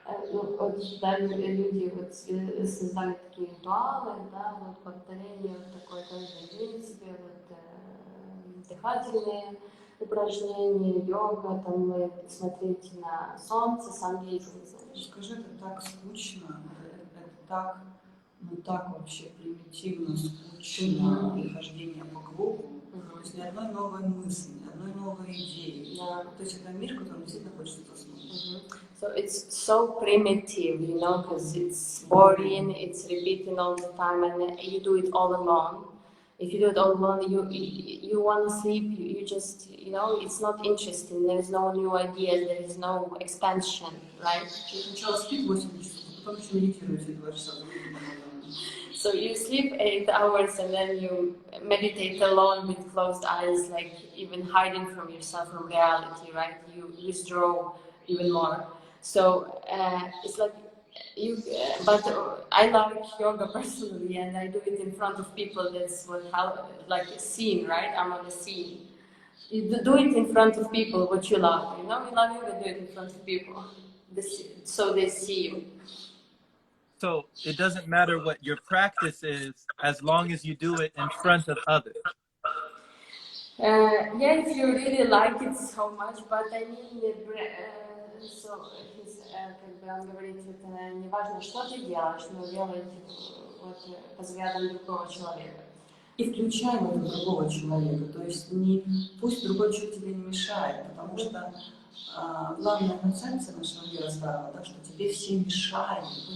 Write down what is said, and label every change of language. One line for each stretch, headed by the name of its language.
Russian: Ну, вот даже люди вот создали такие ритуалы, да, вот повторение вот такое каждый день себе, вот дыхательные упражнения, йога, там смотреть на солнце, сам видел, знаешь. Скажи, это так скучно, это так, ну так вообще примитивно, скучно хождение по кругу. То есть ни одной новой мысли, ни одной новой идеи. Да. То есть это мир, в котором действительно хочется заснуть.
English: So it's so primitive, you know, because it's boring, it's repeating all the time, and you do it all alone. If you do it all alone, you want to sleep. You just, you know, it's not interesting. There is no new ideas. There is no expansion, right?
Russian: Сначала спит 8 часов, потом еще медитируете 2 часа.
English: So you sleep 8 hours and then you meditate alone with closed eyes, like even hiding from yourself from reality, right? You withdraw even more. So it's like you, but I like yoga personally, and I do it in front of people. That's what how like a scene, right? I'm on a scene. You do it in front of people, what you love. You know, you love yoga, do it in front of people, so they see you. So it doesn't matter what your practice is as long as you do it in front of others. Yeah, if you really like it so much, but I mean, so
Russian: как бы он говорит, это не важно, что ты делаешь, но делай вот по взглядам другого человека. И включай в это другого человека, то есть не, пусть другой человек тебе не мешает, потому что главная концепция нашего мира стала, да, что тебе все мешают.